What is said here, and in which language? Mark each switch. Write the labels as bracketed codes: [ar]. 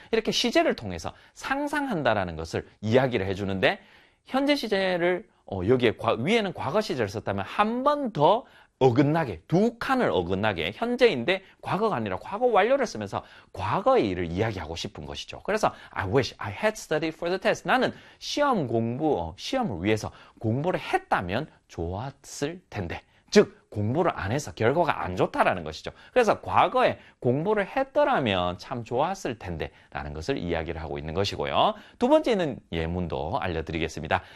[ko] 이렇게 시제를 통해서 상상한다라는 것을 이야기를 해주는데 현재 시제를 여기에 위에는 과거 시제를 썼다면 한 번 더 어긋나게 두 칸을 어긋나게 현재인데 과거가 아니라 과거 완료를 쓰면서 과거의 일을 이야기하고 싶은 것이죠. [en] 그래서 I wish I had studied for the test. [ko] 나는 시험을 위해서 공부를 했다면 좋았을 텐데 즉 공부를 안 해서 결과가 안 좋다라는 것이죠. 그래서 과거에 공부를 했더라면 참 좋았을 텐데 라는 것을 이야기를 하고 있는 것이고요. 두 번째는 예문도 알려드리겠습니다.